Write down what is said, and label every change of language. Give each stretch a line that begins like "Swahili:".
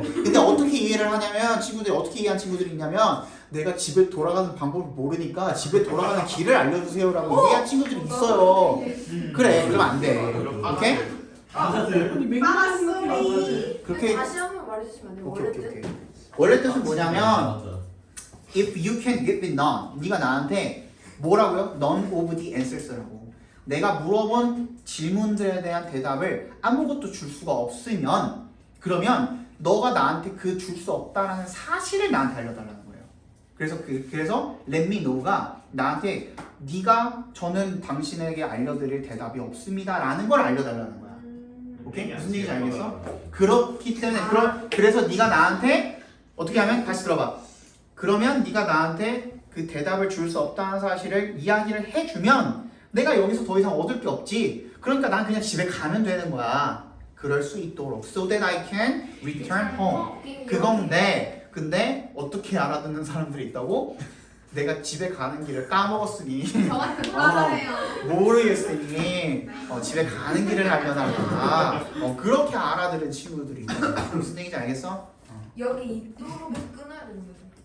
Korean: 근데 어떻게 이해를 하냐면 친구들이 어떻게 이해한 친구들이 있냐면 내가 집에 돌아가는 방법을 모르니까 집에 돌아가는 길을 알려주세요라고 이해한 친구들이 있어요. 그래 그러면 안 돼. 오케이? 빠소리. 그렇게 다시 한 번 말해주시면 안 돼요? 원래 뜻? 원래 뜻은 뭐냐면 맞아.
English: If you can give me none,
Korean: 네가 나한테 뭐라고요?
English: None of the answers라고.
Korean: 내가 물어본 질문들에 대한 대답을 아무것도 줄 수가 없으면 그러면 너가 나한테 그 줄 수 없다라는 사실을 나한테 알려달라는 거예요. 그래서
English: let me know
Korean: 가 나한테 저는 당신에게 알려드릴 대답이 없습니다라는 걸 알려달라는 거야. 오케이? 무슨 얘기인지 알겠어? 그렇기 때문에 그래서 네가 나한테 어떻게 하면 다시 들어봐. 그러면 네가 나한테 그 대답을 줄 수 없다는 사실을 이야기를 해주면 내가 여기서 더 이상 얻을 게 없지. 그러니까 난 그냥 집에 가면 되는 거야. 그럴 수 있도록
English: so that I can return home.
Korean: 그건데 근데 어떻게 알아듣는 사람들이 있다고? 내가 집에 가는 길을 까먹었으니 저한테 따라해요. 모르겠으니 집에 가는 길을 알려달라. 그렇게 알아들은 친구들이 있다. 무슨 얘기인지 알겠어? 여기 있도록 해서 끊어야 되는 거죠.